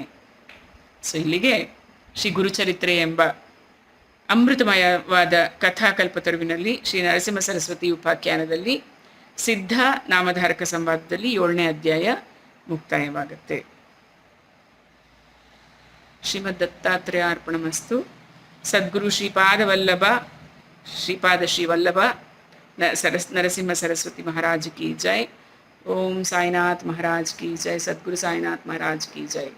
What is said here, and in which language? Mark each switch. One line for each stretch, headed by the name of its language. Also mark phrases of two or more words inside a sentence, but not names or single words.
Kannada: ಸೊ ಇಲ್ಲಿಗೆ ಶ್ರೀ ಗುರುಚರಿತ್ರೆ ಎಂಬ ಅಮೃತಮಯವಾದ ಕಥಾಕಲ್ಪತರುವಿನಲ್ಲಿ ಶ್ರೀ ನರಸಿಂಹ ಸರಸ್ವತಿ ಉಪಾಖ್ಯಾನದಲ್ಲಿ ಸಿದ್ಧ ನಾಮಧಾರಕ ಸಂವಾದದಲ್ಲಿ 7ನೇ ಅಧ್ಯಾಯ ಮುಕ್ತಾಯವಾಗುತ್ತೆ.
Sanskrit: ಶ್ರೀಮದ್ ದತ್ತಾತ್ರೇಯ ಅರ್ಪಣಮಸ್ತು.
Hindi: ಸದ್ಗುರು ಶ್ರೀಪಾದ ಶ್ರೀ ವಲ್ಲಭ ನರಸಿಂಹ ಸರಸ್ವತಿ महाराज की जय. ओम साईनाथ महाराज की जय. सद्गुरु साईनाथ महाराज की जय.